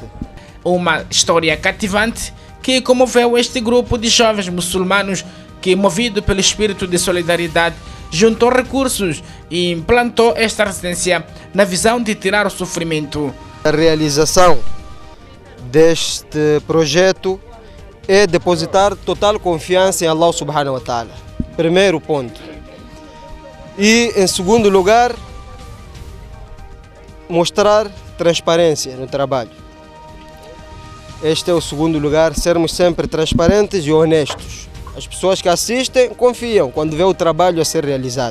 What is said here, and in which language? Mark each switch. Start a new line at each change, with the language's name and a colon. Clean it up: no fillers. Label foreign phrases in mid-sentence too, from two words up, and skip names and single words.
Portuguese: Uma história cativante que comoveu este grupo de jovens muçulmanos que, movido pelo espírito de solidariedade, juntou recursos e implantou esta residência na visão de tirar o sofrimento. A realização deste projeto é depositar total confiança em
Arabic: الله سبحانه وتعالى.
Portuguese: Primeiro ponto. E, em segundo lugar, mostrar transparência no trabalho. Este é o segundo lugar, sermos sempre transparentes e honestos. As pessoas que assistem confiam quando vê o trabalho a ser realizado.